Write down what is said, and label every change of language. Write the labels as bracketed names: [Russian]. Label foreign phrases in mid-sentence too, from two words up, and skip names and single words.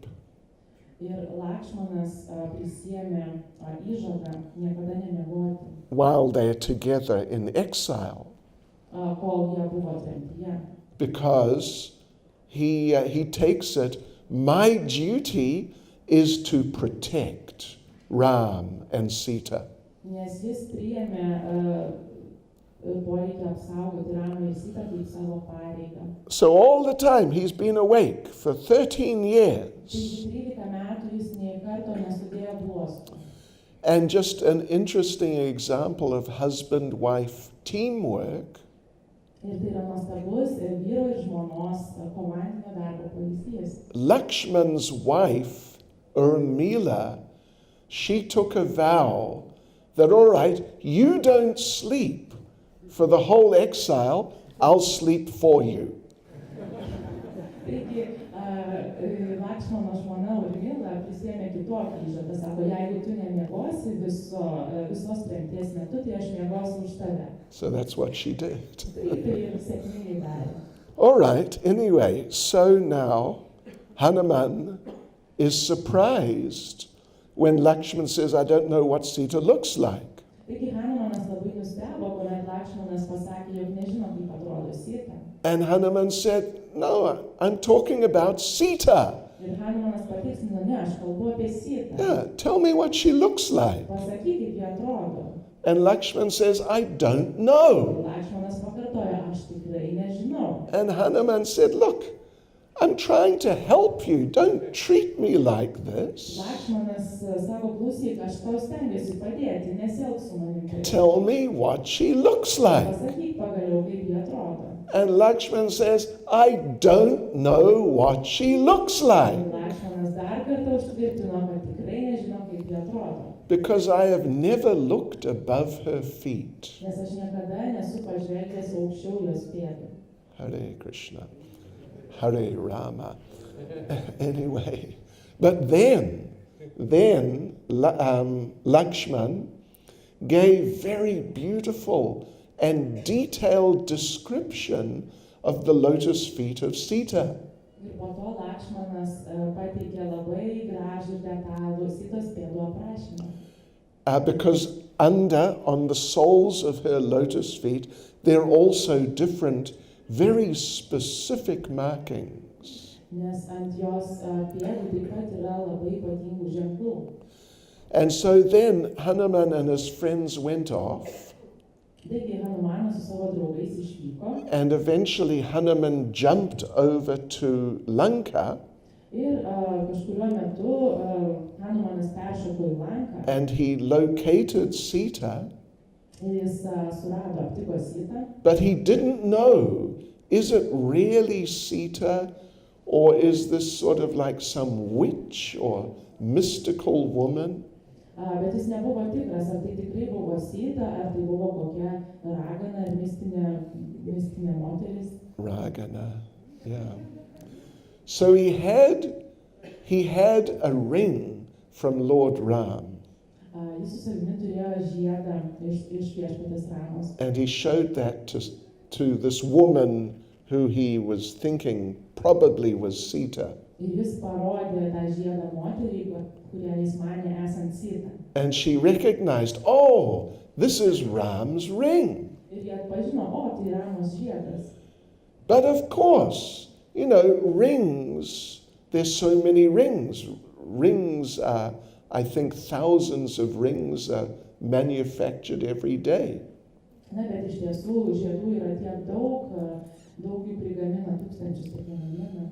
[Lithuanian] Ir Lakšmanas prisiėmė įžadą niekada nemiegoti, [English] While they're together in exile. [Lithuanian] kol jie buvo tremtyje. [English] Because he takes it, my duty is to protect Ram and Sita. [Lithuanian] Nes jis priėmė poreikį apsaugoti Ramą ir Sitą kaip savo pareigą. [English] So all the time he's been awake for 13 years. [Lithuanian] Taigi 13 metų jis nei karto nesudėjo bluosto. [English] And just an interesting example of husband-wife teamwork. [Lithuanian] Ir tai yra nuostabus vyro ir žmonos komandinio darbo pavyzdys. [English] Lakshman's wife, Urmila, she took a vow that, all right, you don't sleep for the whole exile, I'll sleep for you. [Lithuanian] Taigi, Lakšmano žmona Urmila prisėmė kitokį įžadą. Sako, jeigu tu nemiegosi visos tremties metu, tai aš miegosiu už tave. [English] So that's what she did. [Lithuanian] Tai ir sėkmingai darė. [English] All right, anyway, so now Hanuman is surprised when Lakshman says, I don't know what Sita looks like. [Lithuanian] Taigi Hanumanas labai nustebo, kuomet Lakšmanas pasakė, jog nežino, kaip atrodo Sita. [English] And Hanuman said, no, I'm talking about Sita. [Lithuanian] Ir Hanumanas patikslino, ne, aš kalbu apie Sitą. [English] Yeah, tell me what she looks like. [Lithuanian] Pasakyk, kaip ji atrodo. [English] And Lakshman says, I don't know. [Lithuanian] Lakšmanas pakartojo, aš tikrai nežinau. [English] And Hanuman said, look, I'm trying to help you. Don't treat me like this. [Lithuanian] Lakšmanas sako, klausyk, aš tau stengiuosi padėti, nesielk su manim taip. [English] Tell me what she looks like. [Lithuanian] Pasakyk pagaliau, kaip ji atrodo. [English] And Lakshman says, I don't know what she looks like. [Lithuanian] Ir Lakšmanas dar kartą užtvirtino, kad tikrai nežino, kaip ji atrodo. [English] Because I have never looked above her feet. [Lithuanian] Nes aš niekada nesu pažvelgęs aukščiau jos pėdų. [English] Hare Krishna. Hare Rama. Anyway, but then Lakshman gave very beautiful and detailed description of the lotus feet of Sita. [Lithuanian] Ir po to Lakšmanas pateikė labai gražų detalų Sitos pėdų aprašymą. [English] Because on the soles of her lotus feet, there are also different, very specific markings. [Lithuanian] Nes ant jos pėdų taip pat yra labai ypatingų ženklų. [English] And so then Hanuman and his friends went off. [Lithuanian] Taigi Hanumanas su savo draugais išvyko. [English] And eventually Hanuman jumped over to Lanka. [Lithuanian] Ir kažkuriuo metu Hanumanas peršoko į Lanką. [English] And he located Sita. [Lithuanian] Ir jis surado, aptiko Sitą, [English] but he didn't know, is it really Sita, or is this sort of like some witch or mystical woman? [Lithuanian] bet jis nebuvo tikras, ar tai tikrai buvo Sita, ar tai buvo kokia ragana ir mistinė moteris. Ragana, [English] yeah. So he had a ring from Lord Ram, [Lithuanian] Jis su savimi turėjo žiedą iš viešpatės Ramos. [English] and he showed that to this woman who he was thinking probably was Sita. [Lithuanian] Ir jis parodė tą žiedą moteriai, kurią jis manė esant Sitą. [English] And she recognized, oh, this is Ram's ring. [Lithuanian] Ir jie atpažino, o, tai Ramos žiedas. [English] But of course, you know, rings, there's so many rings. Rings are, I think, thousands of rings are manufactured every day. [Lithuanian] Na, bet iš tiesų žiedų yra tiek daug jų prigamina tūkstančius kiekvieną dieną.